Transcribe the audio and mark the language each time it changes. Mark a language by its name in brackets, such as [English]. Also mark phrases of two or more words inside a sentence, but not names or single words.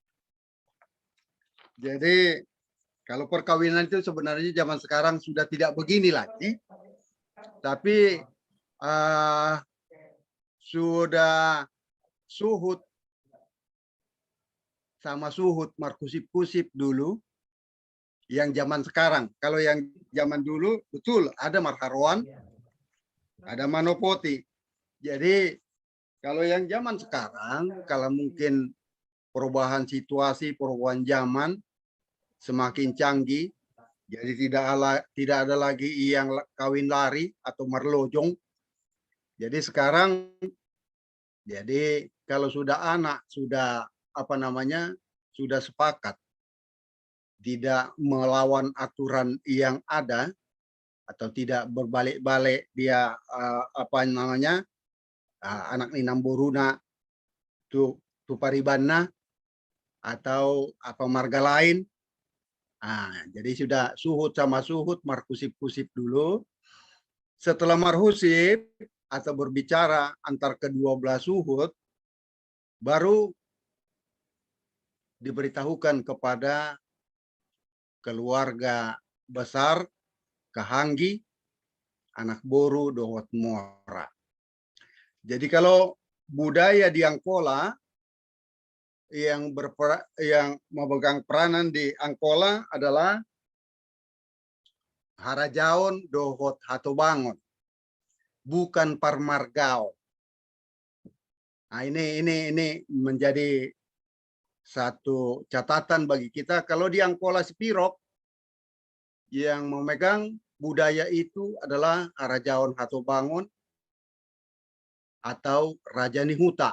[Indonesian] Jadi kalau perkawinan itu sebenarnya zaman sekarang sudah tidak begini lagi, tapi sudah suhut sama suhut markusip-kusip dulu yang zaman sekarang. Kalau yang zaman dulu betul ada Marharoan, ada Manopoti. Jadi kalau yang zaman sekarang, kalau mungkin perubahan situasi, perubahan zaman semakin canggih, jadi tidak ada lagi yang kawin lari atau merlojong. Jadi sekarang, jadi kalau sudah anak sudah sudah sepakat tidak melawan aturan yang ada atau tidak berbalik-balik dia [Batak Angkola] anak ninam boruna tu paribanna [Indonesian] atau apa marga lain. Jadi sudah suhut sama suhut markusip-kusip dulu. Setelah marhusip atau berbicara antar kedua belah suhut, baru diberitahukan kepada keluarga besar Kahanggi [Batak Angkola] anak boru dohot mora. [Indonesian] Jadi kalau budaya di Angkola yang memegang peranan di Angkola adalah [Batak Angkola] Harajaon dohot hatobangon, [Indonesian] bukan Parmargao. Nah, ini menjadi satu catatan bagi kita. Kalau di Angkola Sipirok yang memegang budaya itu adalah Harajaon Hatobangon atau Raja Nihuta.